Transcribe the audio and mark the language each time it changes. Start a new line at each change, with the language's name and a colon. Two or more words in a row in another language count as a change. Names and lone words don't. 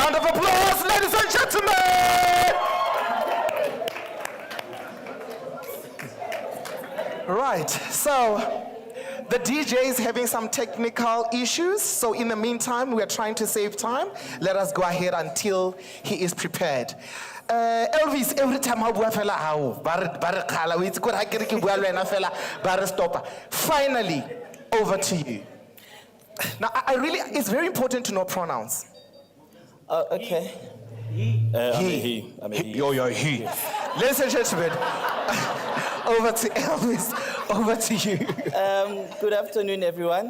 English: applause, ladies and gentlemen. Right, so the DJ is having some technical issues. So in the meantime, we are trying to save time. Let us go ahead until he is prepared.
Tswana: Elvis,
English: every time I
Tswana: bua fela hao, ba re khala, o itse gore ha ke re ke bua le wena fela, ba re stoppa.
English: Finally, over to you. Now, it's very important to know pronouns. Okay. I'm a he. You're he. Ladies and gentlemen, over to Elvis, over to you. Good afternoon, everyone.